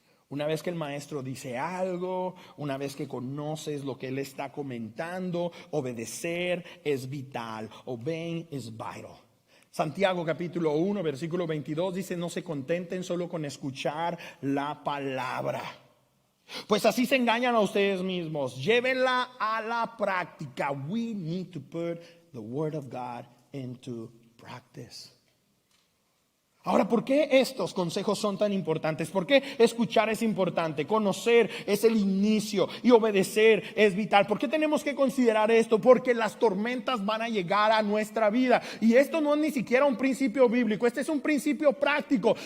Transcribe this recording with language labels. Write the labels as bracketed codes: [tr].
[es] Una vez que el maestro dice algo, una vez que conoces lo que él está comentando, obedecer es vital. [en] Obeying is vital. [es] Santiago capítulo 1, versículo 22 dice: no se contenten solo con escuchar la palabra, pues así se engañan a ustedes mismos. Llévenla a la práctica. [en] We need to put the word of God into practice. [es] Ahora, ¿por qué estos consejos son tan importantes? ¿Por qué escuchar es importante? Conocer es el inicio y obedecer es vital. ¿Por qué tenemos que considerar esto? Porque las tormentas van a llegar a nuestra vida. Y esto no es ni siquiera un principio bíblico, este es un principio práctico.